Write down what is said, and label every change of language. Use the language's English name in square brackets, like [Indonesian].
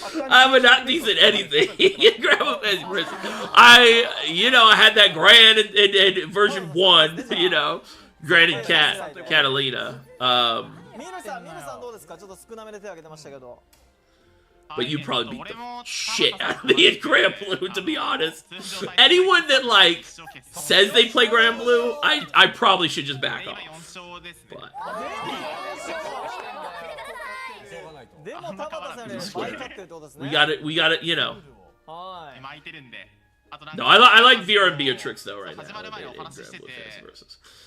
[English] I'm a not decent anything in Grand Blue Fantasy Versus. I had that Grand in version 1, you know. Grand and Catalina. [Japanese] ミルさんどうですか。ちょっと少なめで手を挙げてましたけど。 [English] But you probably beat the shit out of me in Grand Blue, to be honest. Anyone that, like, says they play Grand Blue, I probably should just back off. But... [Japanese] でも田畑さんより倍勝ってるってことですね。 [English] We got it, you know. [Japanese] はい。 [English] No, I like Vera and Beatrix, though, right now. In Grand Blue Fantasy Versus.